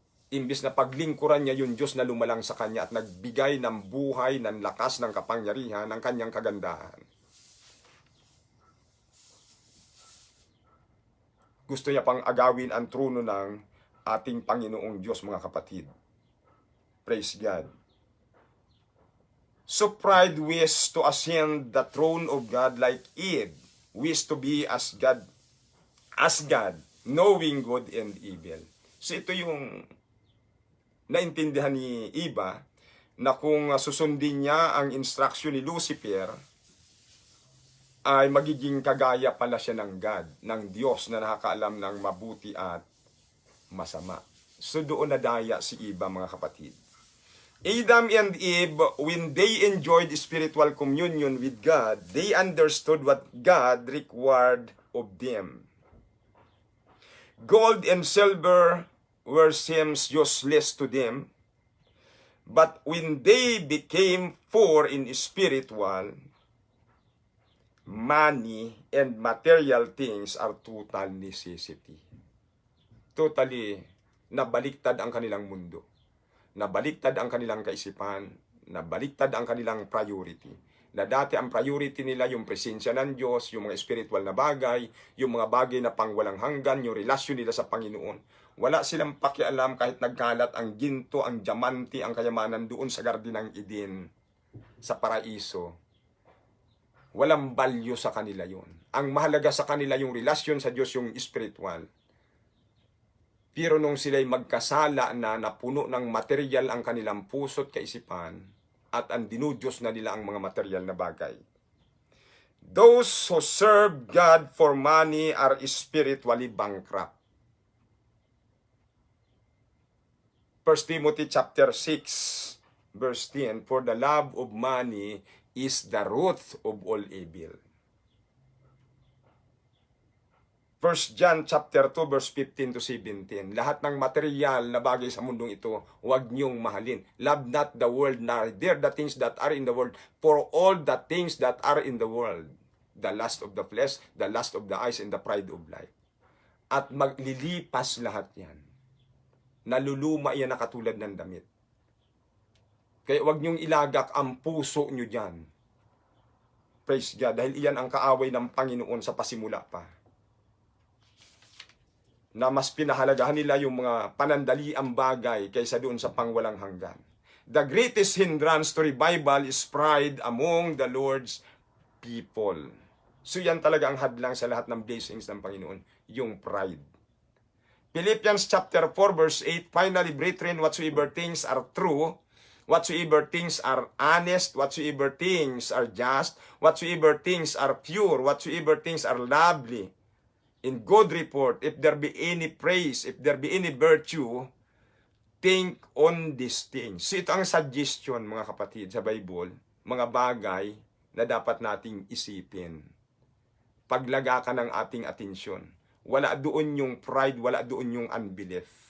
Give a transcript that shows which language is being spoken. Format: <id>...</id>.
<tl>Imbis na paglingkuran niya yung Diyos na lumalang sa kanya at nagbigay ng buhay, ng lakas, ng kapangyarihan, ng kanyang kagandahan. Gusto niya pang agawin ang trono ng ating Panginoong Diyos, mga kapatid.</tl> <en>Praise God. So pride wished to ascend the throne of God like Eve wished to be as God, knowing good and evil.</en> <tl>So ito yung naintindihan ni Eva na kung susundin niya ang instruction ni Lucifer, ay magiging kagaya pala siya ng God, ng Diyos na nakakaalam ng mabuti at masama. So doon nadaya si Eva, mga kapatid.</tl> <en>Adam and Eve, when they enjoyed spiritual communion with God, they understood what God required of them. Gold and silver were seems useless to them, but when they became poor in spiritual, money and material things are total necessity.</en> <tl>Totally nabaliktad ang kanilang mundo. Nabaliktad ang kanilang kaisipan, nabaliktad ang kanilang priority. Na dati ang priority nila yung presensya ng Diyos, yung mga spiritual na bagay, yung mga bagay na pangwalang hanggan, yung relasyon nila sa Panginoon. Wala silang pakialam kahit nagkalat ang ginto, ang diamante, ang kayamanan doon sa Garden ng Eden, sa paraiso. Walang value sa kanila yun. Ang mahalaga sa kanila yung relasyon sa Diyos, yung spiritual. Pero nung sila'y magkasala na napuno ng material ang kanilang puso't kaisipan at ang dinudiyos na nila ang mga material na bagay.</tl> <en>Those who serve God for money are spiritually bankrupt. 1 Timothy chapter 6 verse 10, for the love of money is the root of all evil. 1 John chapter 2 verse 15 to 17.</en> <tl>Lahat ng material na bagay sa mundong ito, huwag niyong mahalin.</tl> <en>Love not the world, neither the things that are in the world. For all the things that are in the world, the lust of the flesh, the lust of the eyes, and the pride of life.</en> <tl>At maglilipas lahat yan. Naluluma yan na katulad ng damit. Kaya huwag niyong ilagak ang puso niyo dyan.</tl> <en>Praise God.</en> <tl>Dahil iyan ang kaaway ng Panginoon sa pasimula pa. Na mas pinahalagahan nila yung mga panandaliang bagay kaysa doon sa pangwalang hanggan.</tl> <en>The greatest hindrance to revival is pride among the Lord's people.</en> <tl>So yan talaga ang hadlang sa lahat ng blessings ng Panginoon, yung pride.</tl> <en>Philippians chapter 4 verse 8, finally, brethren, whatsoever things are true, whatsoever things are honest, whatsoever things are just, whatsoever things are pure, whatsoever things are lovely, in good report, if there be any praise, if there be any virtue, think on these things.</en> <tl>So ito ang suggestion, mga kapatid, sa Bible, mga bagay na dapat nating isipin. Paglagakan ng ating atensyon. wala doon yung pride, wala doon yung unbelief.</tl>